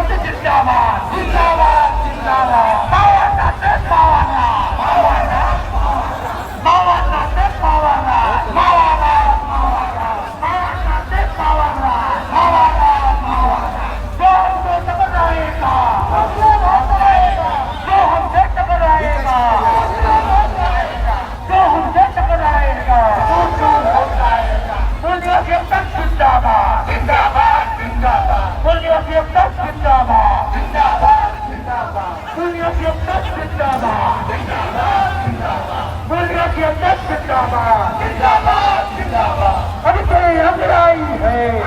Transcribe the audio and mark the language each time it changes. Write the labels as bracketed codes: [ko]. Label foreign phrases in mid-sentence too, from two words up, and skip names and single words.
[hi] जिंदाबाद जिंदाबाद जिंदाबाद मावानाते मावाना मावाना मावानाते मावाना मावाना मावानाते मावाना मावाना मावाना जो हमसे टकराएगा जो हमसे टकराएगा जो हमसे टकराएगा बोलिए तक जिंदाबाद जिंदाबाद जिंदाबाद बोलिए तक जिंदाबाद जिंदाबाद जिंदाबाद बोलिए तक जिंदाबाद जिंदाबाद जिंदाबाद बोलिए तक जिंदाबाद जिंदाबाद जिंदाबाद अभी तो लड़ाई है